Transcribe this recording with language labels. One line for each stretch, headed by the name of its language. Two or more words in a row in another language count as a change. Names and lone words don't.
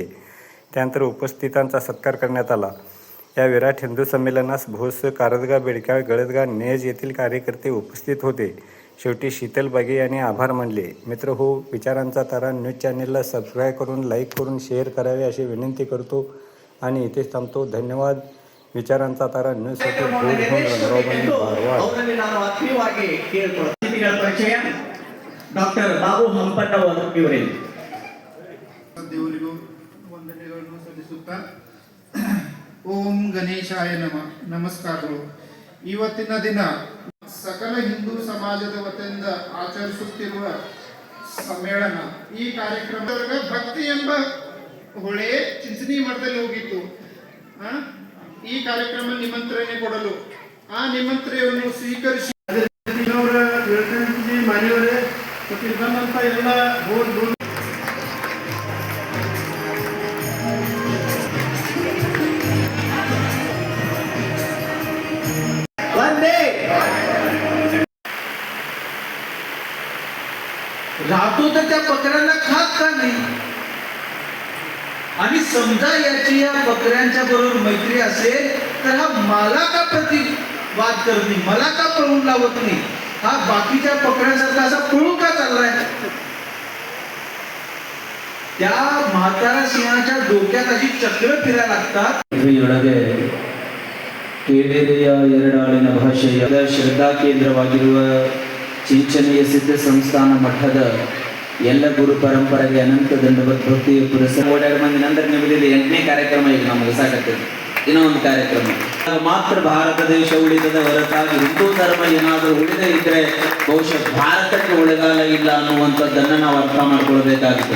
Marathi: त्यानंतर उपस्थितांचा सत्कार करण्यात आला. या विराट हिंदू संमेलनास भोस, कारदगा, बेडकाळ, गळदगा, नेज येथील कार्यकर्ते उपस्थित होते. शेवटी शीतल बागे यांनी आभार मानले. मित्र हो, विचारांचा तारा न्यूज चॅनेलला सबस्क्राईब करून, लाईक करून, शेअर करावे अशी विनंती करतो आणि इथेच थांबतो. धन्यवाद. विचारांचा तारा न्यूजसाठी
Kannada: ಡಾಕ್ಟರ್ ಬಾಬು ಹಂಪಣ್ಣವರು ಇವರೇ ದೇವರಿಗೂ ವಂದನೆಗಳನ್ನು ಸಲ್ಲಿಸುತ್ತಾ
Sanskrit: ಓಂ ಗಣೇಶಾಯ
Kannada: ನಮಸ್ಕಾರಗಳು. ಇವತ್ತಿನ ದಿನ ಸಕಲ ಹಿಂದೂ ಸಮಾಜದ ವತಿಯಿಂದ ಆಚರಿಸುತ್ತಿರುವ ಸಮ್ಮೇಳನ, ಈ ಕಾರ್ಯಕ್ರಮದೊಳಗ ಭಕ್ತಿ ಎಂಬ ಹೊಳೆ ಚಿಂಚಣಿ ಮಠದಲ್ಲಿ ಹೋಗಿತ್ತು. ಈ ಕಾರ್ಯಕ್ರಮ ನಿಮಂತ್ರಣೆ ಕೊಡಲು ಆ ನಿಮಂತ್ರಣೆಯನ್ನು ಸ್ವೀಕರಿಸಿ ಮಾನ್ಯವರೇ ಬಂದಂತ ಎಲ್ಲ
Marathi: राहतो तर त्या बकऱ्यांना खात का नाही? आणि समजा याची या बकऱ्यांच्या बरोबर मैत्री असेल तर हा मला का प्रतिवाद करत नाही, मला का पळून लावत नाही? हा बाकीच्या बकऱ्यांसारखा असा पळून का चाललाय? त्या म्हातारा सिंहाच्या डोक्यात अशी चक्र फिरायला लागतात.
Kannada: ಕೇಳಿದೆಯ ಎರಡಾಳಿನ ಭಾಷೆಯ ಶ್ರದ್ಧಾ ಕೇಂದ್ರವಾಗಿರುವ ಚಿಂಚನೀಯ ಸಿದ್ಧ ಸಂಸ್ಥಾನ ಮಠದ ಎಲ್ಲ ಗುರು ಪರಂಪರೆಗೆ ಅನಂತ ದಂಡವತ್ ಭಕ್ತಿಯ ಪುರಸ್ಕಾರ. 2 ಮಂದಿ ನಂತರ ನಿಮ್ಮದಿದೆ 8ನೇ ಕಾರ್ಯಕ್ರಮ. ಈಗ ನಮಗೆ ಸಾಕಾಗ್ತದೆ ಇನ್ನೊಂದು ಕಾರ್ಯಕ್ರಮ. ಮಾತ್ರ ಭಾರತ ದೇಶ ಉಳಿದದ ಹೊರತಾಗಿ ಹಿಂದೂ ಧರ್ಮ ಏನಾದರೂ ಉಳಿದ ಇದ್ರೆ ಬಹುಶಃ ಭಾರತಕ್ಕೆ ಉಳಿಗಾಲ ಇಲ್ಲ ಅನ್ನುವಂಥದ್ದನ್ನು ನಾವು ಅರ್ಥ ಮಾಡ್ಕೊಳ್ಬೇಕಾಗ್ತದೆ.